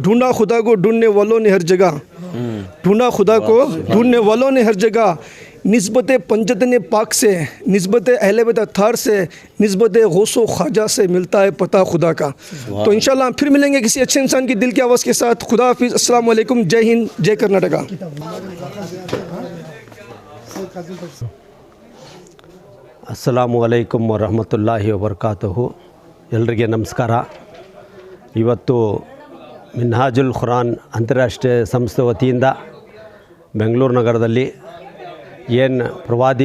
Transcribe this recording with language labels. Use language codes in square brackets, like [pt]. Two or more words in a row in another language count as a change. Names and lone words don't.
[hi] ढूंढा खुदा को ढूंढने वालों ने हर जगह, ढूंढा खुदा को ढूंढने वालों ने हर जगह, निस्बत पंजतन पाक से, निस्बत अहले बैत अत्हार से, निस्बत गौसो ख्वाजा से मिलता है पता खुदा का। तो इंशाल्लाह फिर मिलेंगे किसी अच्छे इंसान की दिल की आवाज़ के साथ। खुदा हाफिज़, [ar] السلام عليكم, [hi] जय हिंद, जय कर्नाटका। [ar] السلام عليكم ورحمة الله وبركاته. [kn] ಎಲ್ಲರಿಗೆ ನಮಸ್ಕಾರ. ಇವತ್ತು ಮಿನ್ಹಾಜುಲ್ ಖುರಾನ್ ಅಂತಾರಾಷ್ಟ್ರೀಯ ಸಂಸ್ಥೆ ವತಿಯಿಂದ ಬೆಂಗಳೂರು ನಗರದಲ್ಲಿ ಏನು ಪ್ರವಾದಿ